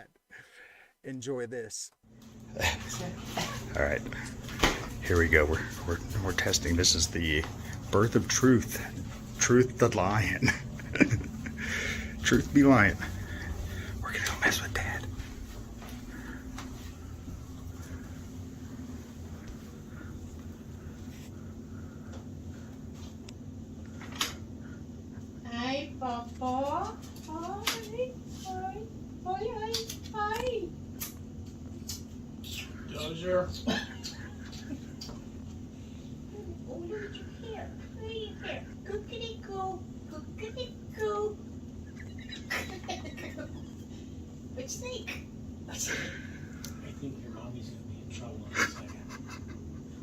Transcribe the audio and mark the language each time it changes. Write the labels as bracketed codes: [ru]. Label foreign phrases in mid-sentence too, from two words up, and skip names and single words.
[en] Enjoy this. All right, here we go. We're testing. This is the birth of Truth. Truth the Lion. Truth Be Lion. We're gonna go mess with Dad. Hi, Papa. Hi. Hi. Hi. Hi. Dozer. Oh, look at your hair. Look at your hair. Cookity-coo. Cookity-coo. Which snake? I think your mommy's gonna be in trouble in a second.